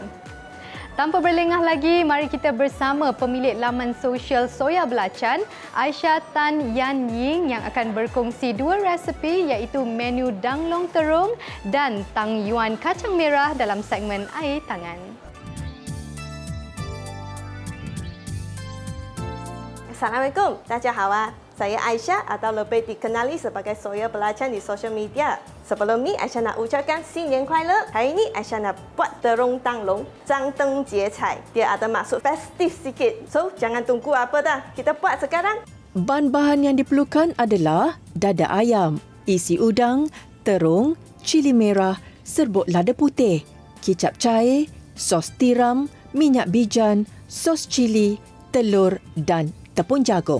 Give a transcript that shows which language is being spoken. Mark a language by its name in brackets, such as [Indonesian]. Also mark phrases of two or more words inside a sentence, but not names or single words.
[Malay] Tanpa berlengah lagi, mari kita bersama pemilik laman sosial Soya Belacan, Aisyah Tan Yan Ying, yang akan berkongsi dua resepi iaitu menu danglong terung dan tang yuan kacang merah dalam segmen Air Tangan. Assalamualaikum, [Chinese] 大家好啊. [Malay] Saya Aisyah atau lebih dikenali sebagai Soya Belacan di sosial media. Sebelum ni, Aisyah nak ucapkan [Chinese] 新年快乐. [Malay] Hari ni, Aisyah nak buat terung danglong, [Chinese] 张灯结彩. [Malay] Dia ada maksud festif sikit. So, jangan tunggu apa dah. Kita buat sekarang. Bahan-bahan yang diperlukan adalah dada ayam, isi udang, terung, cili merah, serbuk lada putih, kicap cair, sos tiram, minyak bijan, sos cili, telur dan tepung jagung.